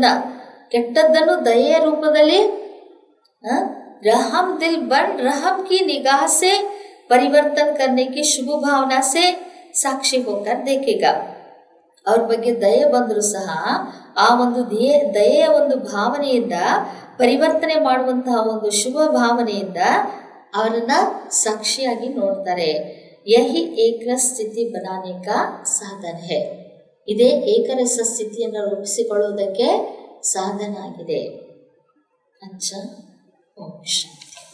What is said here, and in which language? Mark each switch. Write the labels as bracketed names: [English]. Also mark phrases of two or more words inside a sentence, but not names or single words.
[Kannada] ಕೆಟ್ಟದ್ದನ್ನು ದಯೆಯ ರೂಪದಲ್ಲಿ [Hindi] रहम दिल बन रहम की निगाह से परिवर्तन करने की शुभ भावना से साक्षी होकर देखेगा. [Kannada] ಅವ್ರ ಬಗ್ಗೆ ದಯೆ ಬಂದರೂ ಸಹ ಆ ಒಂದು ದಯೆಯ ಒಂದು ಭಾವನೆಯಿಂದ ಪರಿವರ್ತನೆ ಮಾಡುವಂತಹ ಒಂದು ಶುಭ ಭಾವನೆಯಿಂದ ಅವರನ್ನ ಸಾಕ್ಷಿಯಾಗಿ ನೋಡ್ತಾರೆ. [Hindi] यही एकरस स्थिति बनाने का ಸಾಧನ है. [Kannada] ಇದೇ ಏಕರಸ ಸ್ಥಿತಿಯನ್ನು ರೂಪಿಸಿಕೊಳ್ಳುವುದಕ್ಕೆ ಸಾಧನ ಆಗಿದೆ. अच्छा, ಓಂ ಶಾಂತಿ.